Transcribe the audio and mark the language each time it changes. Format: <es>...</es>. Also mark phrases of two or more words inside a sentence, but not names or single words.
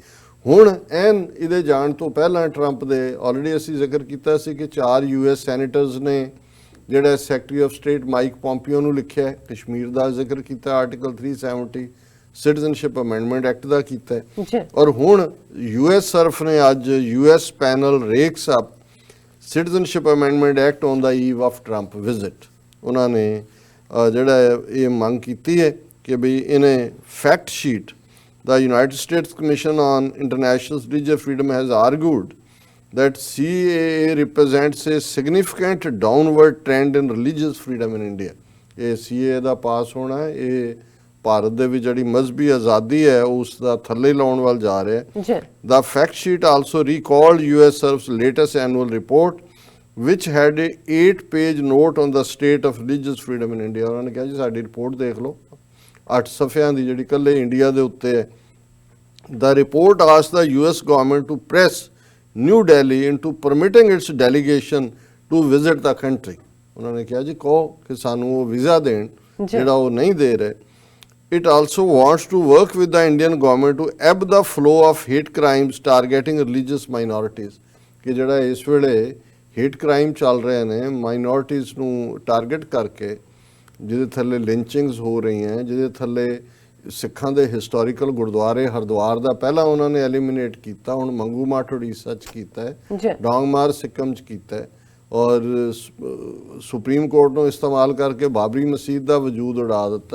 <pa>ਹੁਣ ਇਹਦੇ ਜਾਣ ਤੋਂ ਪਹਿਲਾਂ ਟਰੰਪ ਦੇ ਆਲਰੇਡੀ ਅਸੀਂ ਜ਼ਿਕਰ ਕੀਤਾ ਸੀ ਕਿ 4</pa> <en>US senators</en> <pa>ਨੇ ਜਿਹੜਾ</pa> <en>secretary of state</en> <pa>ਮਾਈਕ ਪੋਂਪੀਓ ਨੂੰ ਲਿਖਿਆ, ਕਸ਼ਮੀਰ ਦਾ ਜ਼ਿਕਰ ਕੀਤਾ, ਆਰਟੀਕਲ 370</pa> <en>citizenship amendment act</en> <pa>ਦਾ ਕੀਤਾ, ਔਰ ਹੁਣ US ਸਰਫ ਨੇ ਅੱਜ</pa> <en>US panel rakes up citizenship amendment act on the eve of Trump visit.</en> <pa>ਉਹਨਾਂ ਨੇ ਜਿਹੜਾ ਇਹ ਮੰਗ ਕੀਤੀ ਹੈ ਕਿ ਵੀ ਇਹਨੇ</pa> <en>fact sheet The United States Commission on International Religious Freedom has argued that CAA represents a significant downward trend in religious freedom in India.</en> <pa>ਇਹ CAA ਦਾ ਪਾਸ ਹੋਣਾ ਹੈ, ਇਹ ਭਾਰਤ ਦੇ ਵਿੱਚ ਜਿਹੜੀ ਮਜ਼ਹਬੀ ਆਜ਼ਾਦੀ ਹੈ ਉਸ ਦਾ ਥੱਲੇ ਲਾਉਣ ਵੱਲ ਜਾ ਰਿਹਾ ਹੈ।</pa> <en>The fact sheet also recalled US SERF's latest annual report which had a 8-page note on the state of religious freedom in India।</en> <pa>ਉਹਨਾਂ ਨੇ ਕਿਹਾ ਜੀ ਸਾਡੀ ਰਿਪੋਰਟ ਦੇਖ ਲਓ, 8 ਸਫ਼ਿਆਂ ਦੀ ਜਿਹੜੀ ਇਕੱਲੇ ਇੰਡੀਆ ਦੇ ਉੱਤੇ ਹੈ।</pa> <en>The report asked the US government to press New Delhi into permitting its delegation to visit the country।</en> <pa>ਉਹਨਾਂ ਨੇ ਕਿਹਾ ਜੀ ਕਹੋ ਕਿ ਸਾਨੂੰ ਉਹ ਵੀਜ਼ਾ ਦੇਣ ਜਿਹੜਾ ਉਹ ਨਹੀਂ ਦੇ ਰਹੇ।</pa> <en>It also wants to work with the Indian government to ebb the flow of hate crimes targeting religious minorities।</en> <pa>ਕਿ ਜਿਹੜਾ ਇਸ ਵੇਲੇ</pa> <en>hate crime</en> <pa>ਚੱਲ ਰਹੇ ਨੇ ਮਾਈਨੋਰਿਟੀਜ਼ ਨੂੰ ਟਾਰਗੇਟ ਕਰਕੇ, ਜਿਹਦੇ ਥੱਲੇ ਲਿੰਚਿੰਗਸ ਹੋ ਰਹੀਆਂ, ਜਿਹਦੇ ਥੱਲੇ ਸਿੱਖਾਂ ਦੇ ਹਿਸਟੋਰੀਕਲ ਗੁਰਦੁਆਰੇ ਹਰਿਦੁਆਰ ਦਾ ਪਹਿਲਾਂ ਉਹਨਾਂ ਨੇ ਐਲੀਮੀਨੇਟ ਕੀਤਾ, ਹੁਣ ਮੰਗੂ ਮੱਠ ਉੜੀਸਾ 'ਚ ਕੀਤਾ ਹੈ, ਡੋਂਗਮਾਰ ਸਿੱਕਮ 'ਚ ਕੀਤਾ ਹੈ, ਔਰ ਸੁਪਰੀਮ ਕੋਰਟ ਨੂੰ ਇਸਤੇਮਾਲ ਕਰਕੇ ਬਾਬਰੀ ਮਸਜਿਦ ਦਾ ਵਜੂਦ ਉਡਾ ਦਿੱਤਾ ਹੈ।</pa>